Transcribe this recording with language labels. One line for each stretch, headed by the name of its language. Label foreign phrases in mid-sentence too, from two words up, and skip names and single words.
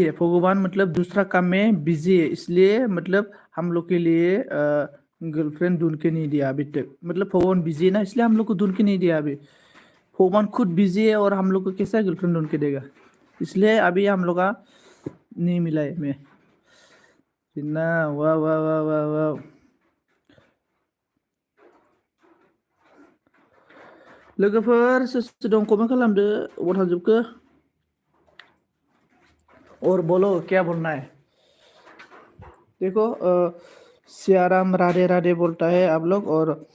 Hindi: है भगवान मतलब दूसरा काम में बिजी है इसलिए मतलब हम लोग के लिए गर्लफ्रेंड ढूंढ के नहीं दिया अभी तक मतलब भगवान बिजी है ना इसलिए हम लोग को ढूंढ के नहीं दिया अभी भगवान खुद बिजी है और हम लोग को कैसा गर्लफ्रेंड ढूंढ के देगा इसलिए अभी हम लोग का नहीं मिला है मैं Tina, wow, wow, wow, wow, wow.
Bodo: लोगोफोर सोर दं कमेन्ट खालामदो अबाव थांजोबखो
Hindi: और बोलो क्या बोलना है देखो सियाराम राधे राधे बोलता है आप लोग और